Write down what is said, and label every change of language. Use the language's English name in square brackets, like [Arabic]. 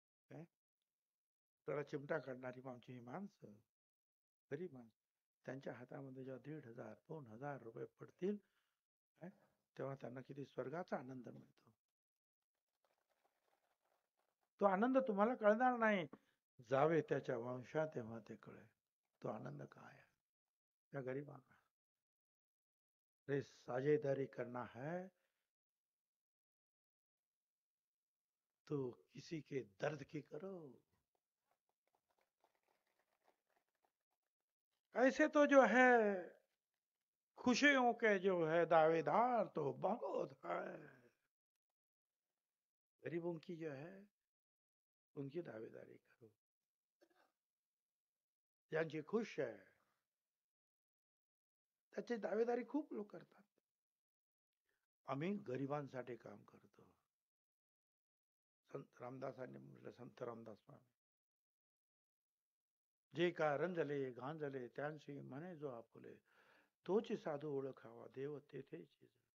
[Marathi] काय त्याला चिमटा काढणारी आमची ही माणसं, गरीब माणसं, त्यांच्या हातामध्ये जेव्हा 1500-2000 रुपये पडतील तेव्हा त्यांना किती स्वर्गाचा आनंद मिळतो. तो आनंद तुम्हाला कळणार नाही. जावे त्याच्या वंशा तेव्हा ते कळे तो आनंद काय आहे. त्या गरीबांना रे [Hindi] साझेदारी करना है तो किसी के दर्द की करो. ऐसे तो जो है खुशियों के जो है दावेदार तो बहुत है. गरीबों की जो है उनकी दावेदारी करो. [Marathi] ज्यांची खुश आहे त्याची दावेदारी खूप लोक करतात. आम्ही गरिबांसाठी काम करतो. संत रामदासांनी म्हटलं, संत रामदास स्वामी, जे का रंजले गांजले त्यांशी म्हणे जो आपुले, तोची साधू ओळखावा देव तेथेची.